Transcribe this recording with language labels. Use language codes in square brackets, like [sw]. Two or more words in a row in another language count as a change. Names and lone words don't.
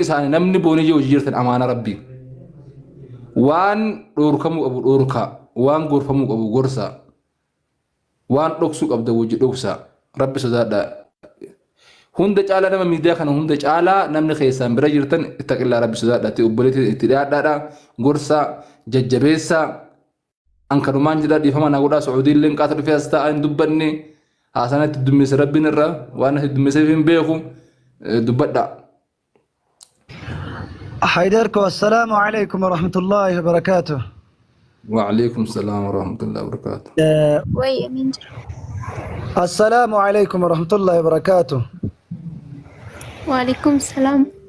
[om] isaanii namni booniyee hojii jirtan amaana rabbii waan dhoorkamuu qabu dhoorkaa waan gorfamuu qabu gorsa waan dhoksuu qabda hojii dhoksa rabbi sodaadha hunda caalaa nama miidiyaa kana hunda caalaa namni keessaan bira jirtan ittaqillaa rabbi sodaadhaatti obboleetti itti dhiyaadhaadha gorsa jajjabeessa ankanumaan jedha dhiifama naa godhaa Sacuudiilleen qaata dhufee as taa'aa hin dubbanne haasanatti dummeessa rabbiin irra waan ati dummeesseef hin beeku dubbadha. [ar] حيدرك والسلام عليكم ورحمة الله وبركاته. وعليكم السلام ورحمة الله وبركاته. وي أمين. السلام عليكم ورحمة الله وبركاته. وعليكم السلام.